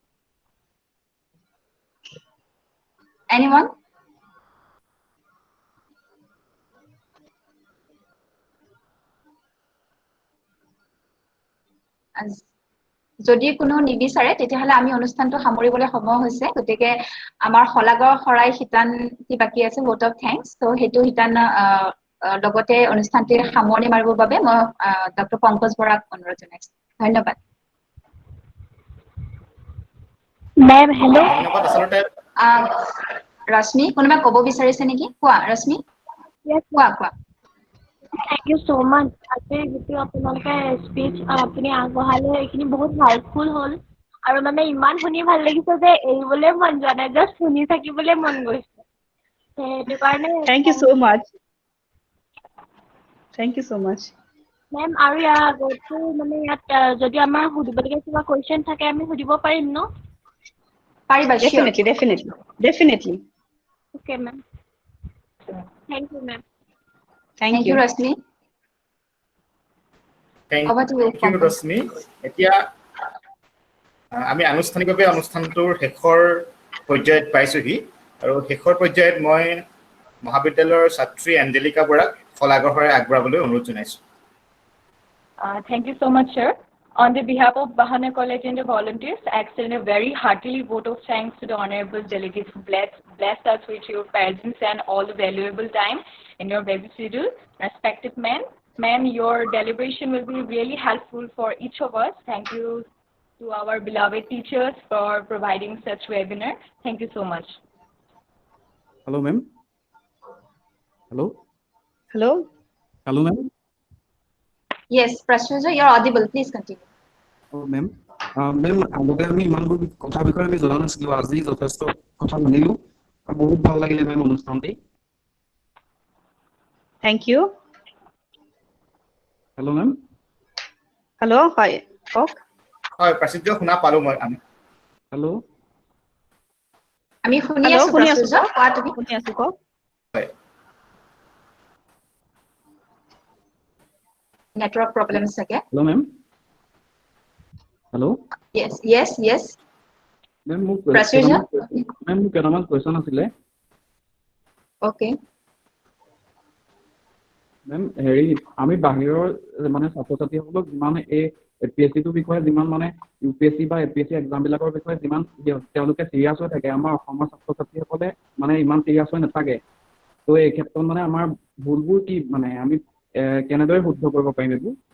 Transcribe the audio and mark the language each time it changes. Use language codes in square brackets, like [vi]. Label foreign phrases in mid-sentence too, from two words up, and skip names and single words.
[as] এনিওয়ান যদি কোনো নিবিচাৰে তেতিয়াহ'লে আমি অনুষ্ঠানটো সামৰিবলৈ সময় হৈছে গতিকে আমাৰ হলাগৰ হৰাই হিতান্তি বাকি আছে [en] vote of thanks [as] তো হেতু হিতান লগতে অনুষ্ঠানটি সামৰণি মাৰিবৰ বাবে মই ডক্টৰ পংকজ বৰাক অনুৰোধ জনাইছো ধন্যবাদ [en] Ma'am hello' [as] ধন্যবাদ আচলতে ৰশ্মি কোনোবা ক'ব বিচাৰিছে নেকি কোৱা ৰশ্মি কোৱা [en] Thank you so much. [as] আজি যিটো আপোনালোকে স্পীচ আপুনি আগবঢ়ালে এইখিনি বহুত হেল্পফুল হ'ল আৰু মানে ইমান শুনি ভাল লাগিছে যে এৰিবলৈ মন যোৱা নাই জাষ্ট শুনি থাকিবলৈ মন গৈছে সেইটো কাৰণে [en] Thank you so much. Thank you so much. [as] মেম আৰু ইয়াৰ আগতো মানে ইয়াত যদি আমাৰ সুধিবলগীয়া কিবা কুৱেশ্যন থাকে আমি সুধিব পাৰিম ন পাৰিবা [en] Definitely. Okay, ma'am. Thank you, ma'am. Thank you. [as] ৰশ্মি [en] Thank you, [as] ৰশ্মি এতিয়া আমি আনুষ্ঠানিকভাৱে অনুষ্ঠানটোৰ শেষৰ পৰ্যায়ত পাইছোহি আৰু শেষৰ পৰ্যায়ত মই মহাবিদ্যালয়ৰ ছাত্ৰী এঞ্জেলিকা বৰাক ফলাগৰ হৰাই আগবঢ়াবলৈ অনুৰোধ জনাইছো [en] Thank you so much, sir. On the behalf of Bahana College and the volunteers, I extend a very hearty vote of thanks to the honorable delegates who blessed us with your presence and all the valuable time in your busy schedule. Respected ma'am, your deliberation will be really helpful for each of us. Thank you to our beloved teachers for providing such webinar. Thank you so much. Hello, ma'am. Hello, ma'am. Yes, Prashujya, you're audible. Please continue. Oh, ma'am. Ma'am, [as] আগতে আমি ইমানবোৰ কথা বিষয়ে আমি জনা নাছিলো আজি যথেষ্ট কথা জানিলো বহুত ভাল লাগিলে মেম অনুষ্ঠানটি [en] Thank you. Hello, ma'am. Hello, hi. [as] হয় প্ৰাচুৰ্য শুনা পালো মই আমি [en] Hello. [as] আমি শুনি [en] Hello, [as] আছো প্ৰাচুৰ্য কোৱা তুমি শুনি আছো কওক হয় [en] network problem [as] চাগে [en] Hello, ma'am. Hello. Yes. Ma'am, [as] মোক প্ৰাচুৰ্য কেইটামান কুৱেশ্যন আছিলে ওকে মেম হেৰি আমি বাহিৰৰ মানে ছাত্ৰ ছাত্ৰীসকলক যিমান এই APSC-টোৰ বিষয়ে যিমান মানে UPSC বা APSC এক্সামবিলাকৰ বিষয়ে যিমান তেওঁলোকে চিৰিয়াছ হৈ থাকে আমাৰ অসমৰ ছাত্ৰ ছাত্ৰীসকলে মানে ইমান চিৰিয়াছ হৈ নাথাকে তো এই ক্ষেত্ৰত মানে আমাৰ ভুলবোৰ কি মানে আমি কেনেদৰে শুদ্ধ কৰিব পাৰিম এইবোৰ